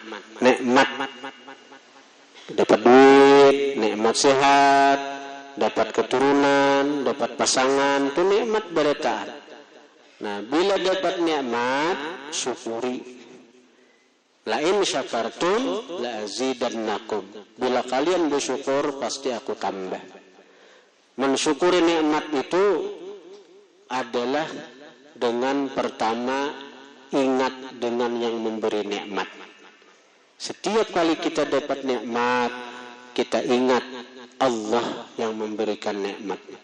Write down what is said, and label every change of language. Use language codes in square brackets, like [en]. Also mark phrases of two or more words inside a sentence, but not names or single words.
[id] Dapat duit, nikmat sehat, dapat keturunan, dapat pasangan, itu nikmat berkah. Nah, bila dapat nikmat, syukuri. [ar] لئن شكرتم لأزيدنكم. [id] Bila kalian bersyukur pasti aku tambah. Mensyukuri nikmat itu adalah dengan pertama ingat dengan yang memberi nikmat. Setiap kali kita dapat nikmat, kita ingat Allah yang memberikan nikmat itu.